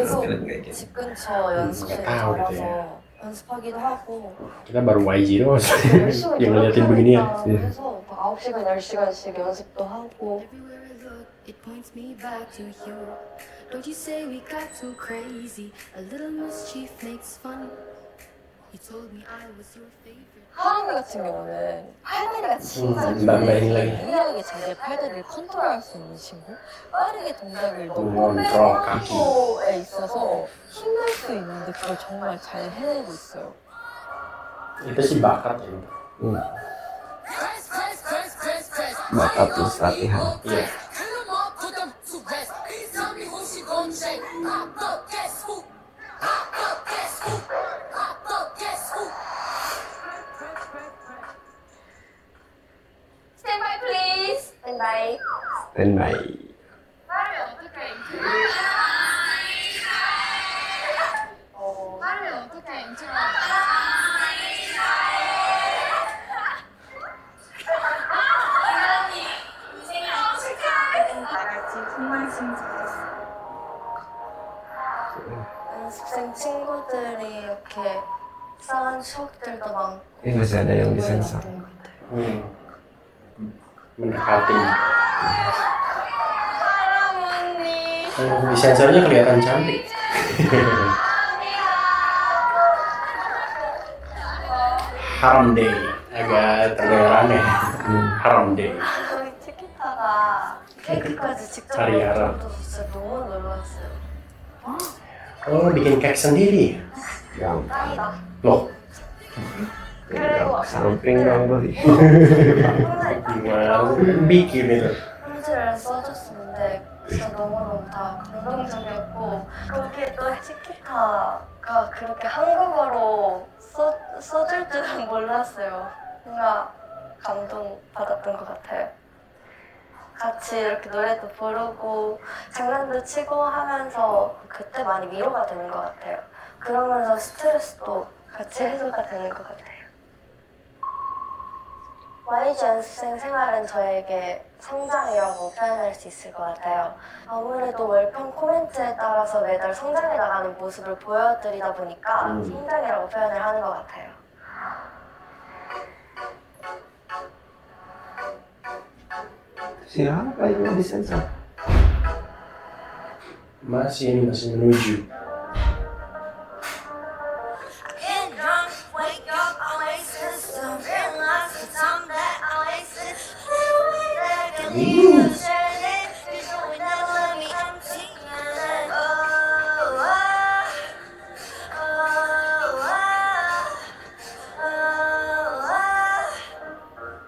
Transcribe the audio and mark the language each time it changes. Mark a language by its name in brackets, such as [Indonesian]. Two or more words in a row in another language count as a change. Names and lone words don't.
[Korean] 계속 [Indonesian] nampilin kayak gitu. [Korean] 집 근처 연습실에 [Indonesian] tahu gitu ya. [Korean] 가서 연습하기도 하고 [Indonesian] Kita baru YG doang. [Korean] 10시간 [Indonesian] Yang ngeliatin beginian. [Korean] 해서 9시간, 10시간씩 연습도 하고 [English] Everywhere I look, it points me back to you. Don't you say we got too crazy? A little mischief makes fun. You told me I was your favorite. [Korean] 하람이 같은 경우는 팔다리가 진짜 남다른 좋은데 leg. 유일하게 자기의 팔다리를 컨트롤할 수 있는 친구? 빠르게 동작을 놓고 [Indonesian] Ngontrol kaki. [Korean] 템포에 있어서 힘낼 수 있는데 그걸 정말 잘 해내고 있어요. [Indonesian] Itu sih bakat ya. Bakat plus latihan. Iya. [English] Stand by please. stand by Standby. [Korean] 빠르면 어떻게 빠르면 어떻게 인증하는 연습생 친구들이 이렇게 쌓은 추억들도 많고 [Indonesian] Ini masih ada yang disensor. Mendekati. [Korean] 하람 언니. [Indonesian] Di sensornya kelihatan cantik. Haram Day. Agak terdengar aneh. Haram Day. [Korean] 저희 치키타가 케이크까지 직접 [Indonesian] Cari Arab. [Korean] 만들어서 진짜 너무 놀랐어요. [Indonesian] Oh, bikin cake sendiri. Yang [Korean] 짱이다. [Indonesian] Loh, tinggal samping dong beli. gimana? Bikin itu. [Korean] 편지를 써줬었는데 진짜 너무너무 다 감동적이었고 거기에 또 치키타가 그렇게 한국어로 써줄 줄은 몰랐어요. 뭔가 감동받았던 것 같아요. 같이 이렇게 노래도 부르고 장난도 치고 하면서 그때 많이 위로가 되는 것 같아요. 그러면서 스트레스도 같이 해소가 되는 것 같아요. YG 연습생 생활은 저에게 성장이라고 표현할 수 있을 것 같아요. 아무래도 월평 코멘트에 따라서 매달 성장해 나가는 모습을 보여드리다 보니까 성장이라고 표현을 하는 것 같아요. [Indonesian] Siapa yang disensor? Masih ini masih menuju. [English] Get drunk, wake up, I wasted some realize the time that I wasted. That can be frustrating. You know it never let me empty. Oh, oh, oh, oh, oh.